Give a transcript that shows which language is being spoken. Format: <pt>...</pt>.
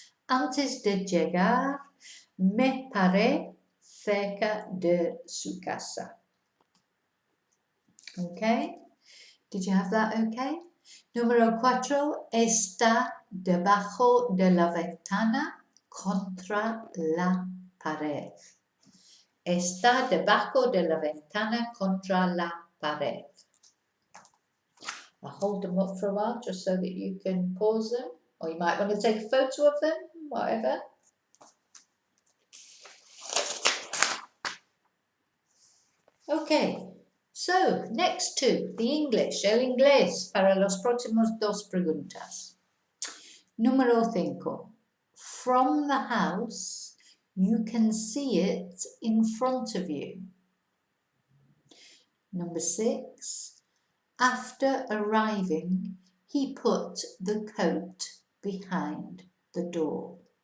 <es>Antes de llegar, me paré cerca de su casa.</es> <en>Okay, did you have that okay?</en> <es>Número 4, está debajo de la ventana contra la pared. Está debajo de la ventana contra la pared.</es> <en>I'll hold them up for a while just so that you can pause them, or you might want to take a photo of them, whatever. Okay, so next two, the English,</en> <es>el inglés para los próximos 2 preguntas.</es> <en>Número 5, from the house, you can see it in front of you. Number 6, after arriving, he put the coat behind the door.</en>